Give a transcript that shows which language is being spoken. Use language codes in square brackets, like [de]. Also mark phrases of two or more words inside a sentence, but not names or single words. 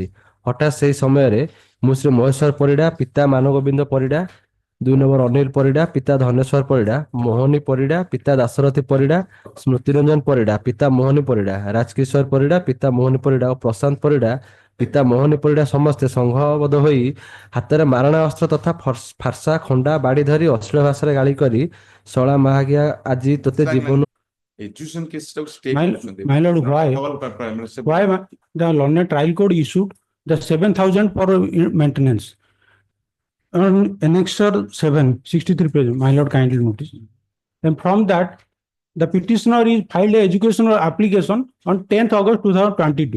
[or] ହଠାତ୍ ସେହି ସମୟରେ ମୁଁ ଶ୍ରୀ ମହେଶ୍ୱର ପରିଡ଼ା ପିତା ମାନଗୋବିନ୍ଦ ପରିଡ଼ା 2 ନମ୍ବର ଅନିଲ ପରିଡ଼ା ପିତା ଧନେଶ୍ୱର ପରିଡ଼ା ମୋହନୀ ପରିଡ଼ା ପିତା ଦାଶରଥୀ ପରିଡ଼ା ସ୍ମୃତିରଞ୍ଜନ ପରିଡ଼ା ପିତା ମୋହନୀ ପରିଡ଼ା ରାଜକିଶୋର ପରିଡ଼ା ପିତା ମୋହନୀ ପରିଡ଼ା ଓ ପ୍ରଶାନ୍ତ ପରିଡ଼ା ପିତା ମୋହନୀ ପରିଡ଼ା ସମସ୍ତେ ସଂଘବଦ୍ଧ ହୋଇ ହାତରେ ମାରଣା ଅସ୍ତ୍ର ତଥା ଫାର୍ସା ଖଣ୍ଡା ବାଡ଼ି ଧରି ଅଶ୍ଳୀଳ ଭାଷାରେ ଗାଳି କରି ଶଳା ମାହାଗିଆ ଆଜି ତୋତେ ଜୀବନ [en] Education case of state. My lord, why the learned trial code issued the 7,000 for maintenance? On annexure 7, 63 page, my lord kindly notice. And from that, the petitioner is filed a educational application on 10th August 2022.